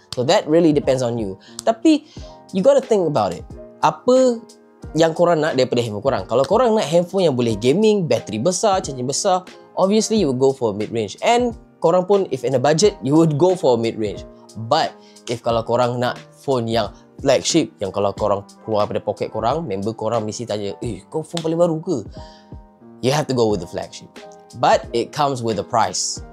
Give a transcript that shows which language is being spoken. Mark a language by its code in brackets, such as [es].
[en] So that really depends on you. [ms] Tapi [en] you gotta think about it. [ms] Apa yang korang nak daripada handphone korang? Kalau korang nak handphone yang boleh gaming, bateri besar, charging besar, [en] obviously you will go for mid-range. And [ms] korang pun [en] if in a budget, you would go for mid-range. But if [ms] kalau korang nak phone yang flagship, yang kalau korang keluar daripada poket korang, member korang mesti tanya, kau phone paling baru ke? [en] You have to go with the flagship. But it comes with a price.